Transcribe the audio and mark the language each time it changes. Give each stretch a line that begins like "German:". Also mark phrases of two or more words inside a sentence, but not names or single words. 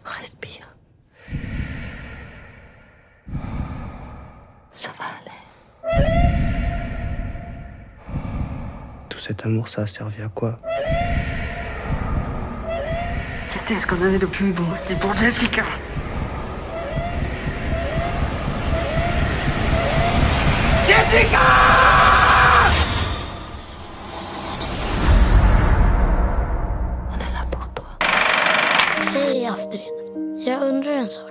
French: Respire. Ça va aller. cet amour, ça a servi à quoi? C'était ce qu'on avait de plus beau, c'était pour Jessica. Jessica!
Swedish: Hej Astrid, jag undrar en sak.